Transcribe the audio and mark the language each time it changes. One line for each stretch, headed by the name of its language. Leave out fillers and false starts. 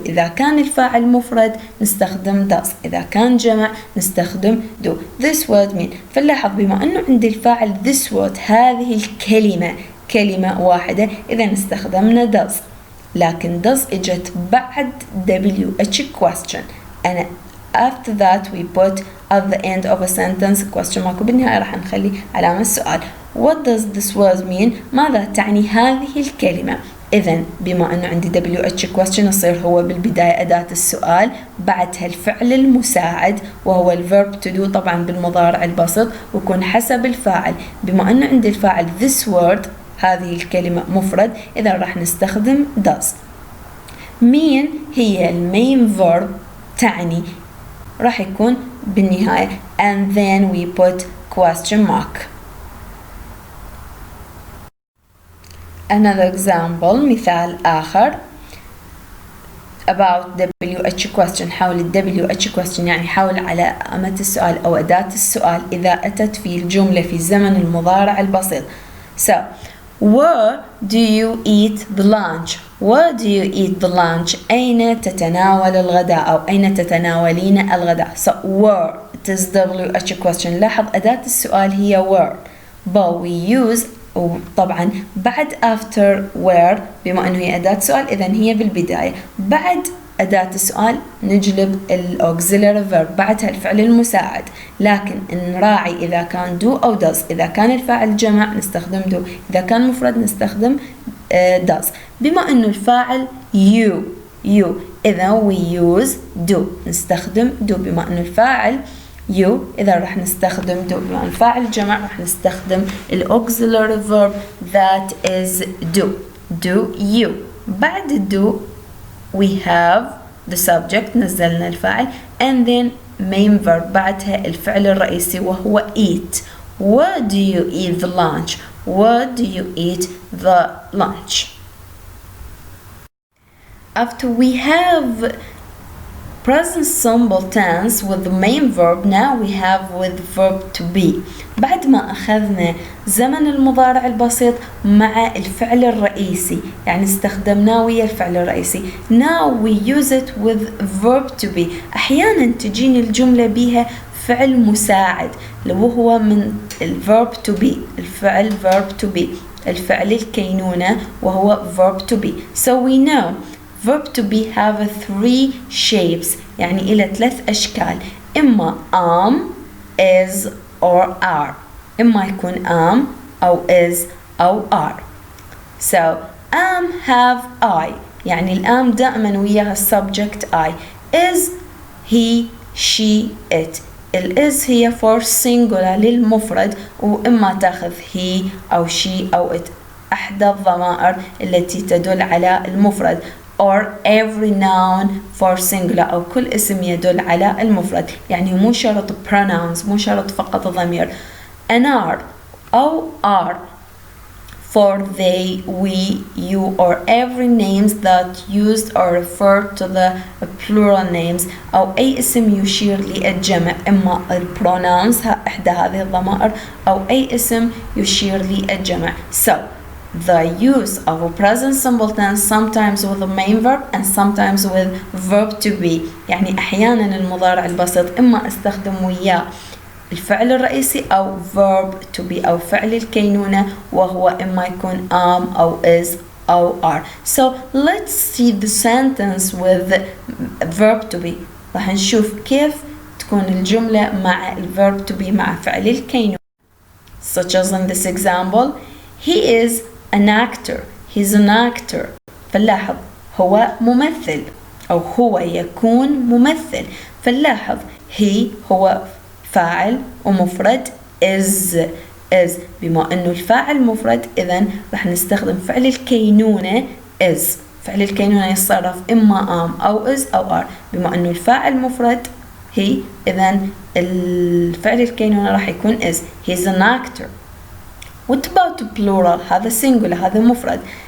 Arabic: إذا كان الفاعل مفرد نستخدم does، إذا كان جمع نستخدم do.
English: This word mean،
Arabic: فنلاحظ بما أنه عندي الفاعل this word، هذه الكلمة كلمة واحدة، إذا استخدمنا does. لكن
English: does
Arabic: إجت بعد
English: WH question، and after that we put at the end of a sentence question mark،
Arabic: وبالنهاية راح نخلي علامة السؤال.
English: What does this word mean؟
Arabic: ماذا تعني هذه الكلمة؟ إذن بما أنه عندي WH question يصير هو بالبداية أداة السؤال، بعدها الفعل المساعد وهو الverb to do طبعا بالمضارع البسيط، ويكون حسب الفاعل. بما أنه عندي الفاعل this word، هذه الكلمة مفرد، إذا راح نستخدم does.
English: mean
Arabic: هي المين
English: verb،
Arabic: تعني، راح يكون بالنهاية
English: and then we put question mark. Another example،
Arabic: مثال آخر
English: about WH question،
Arabic: حول WH question يعني حول علامة السؤال أو أداة السؤال إذا أتت في الجملة في زمن المضارع البسيط.
English: So where do you eat the lunch؟ Where do you eat the lunch؟
Arabic: أين تتناول الغداء أو أين تتناولين الغداء؟
English: So where it is WH question.
Arabic: لاحظ أداة السؤال هي where
English: but we use،
Arabic: وطبعا بعد
English: after
Arabic: where بما أنه هي أداة سؤال إذن هي بالبداية. بعد أداة السؤال نجلب auxiliary verb، بعدها الفعل المساعد، لكن نراعي إذا كان do أو does. إذا كان الفاعل جمع نستخدم do، إذا كان مفرد نستخدم does. بما أنه الفاعل you إذا
English: we use do،
Arabic: نستخدم do. بما أنه الفاعل you إذا راح نستخدم do. بما أنه الفاعل جمع راح نستخدم
English: auxiliary verb that is do you.
Arabic: بعد
English: do we have the subject،
Arabic: نزلنا الفاعل
English: and then main verb،
Arabic: بعدها الفعل الرئيسي وهو
English: eat. Where do you eat the lunch؟ Where do you eat the lunch؟ After we have present simple tense with the main verb، now we have with verb to be.
Arabic: بعد ما أخذنا زمن المضارع البسيط مع الفعل الرئيسي، يعني استخدمناه ويا الفعل الرئيسي.
English: Now we use it with verb to be.
Arabic: أحيانا تجيني الجملة بها فعل مساعد لو هو من الverb to be، الفعل verb to be، الفعل الكينونة وهو verb to be.
English: So we know verb to be have 3 shapes
Arabic: يعني إلى 3 أشكال
English: إما am, is or are
Arabic: إما يكون
English: am أو is أو are. So am have I
Arabic: يعني الام دائما وياها
English: subject I. is he she it.
Arabic: is هي for singular للمفرد وإما تاخذ he أو she أو it أحدى الضمائر التي تدل على المفرد
English: or every noun for singular
Arabic: أو كل اسم يدل على المفرد يعني مو شرط pronouns مو شرط فقط ضمير.
English: an are أو are for they, we, you or every names that used or refer to the plural names
Arabic: أو أي اسم يشير للجمع
English: إما الpronouns إحدى هذه الضمائر أو أي اسم يشير للجمع. So the use of a present simple tense sometimes with the main verb and sometimes with verb to be
Arabic: يعني أحيانا المضارع البسيط إما استخدم وياه الفعل الرئيسي أو verb to be أو فعل الكينونة
English: وهو إما يكون am أو is أو are. So let's see the sentence with verb to be.
Arabic: راح نشوف كيف تكون الجملة مع verb to be مع فعل الكينونة.
English: Such as in this example, he is an actor. He's an actor.
Arabic: فنلاحظ هو ممثل أو هو يكون ممثل. فنلاحظ he هو فاعل ومفرد is بما أنه الفاعل مفرد إذن راح نستخدم فعل الكينونة is. فعل الكينونة يتصرف إما am أو is أو are. بما أنه الفاعل مفرد he إذن الفعل الكينونة راح يكون is.
English: He's an actor. What about plural؟ هذا singular
Arabic: هذا مفرد.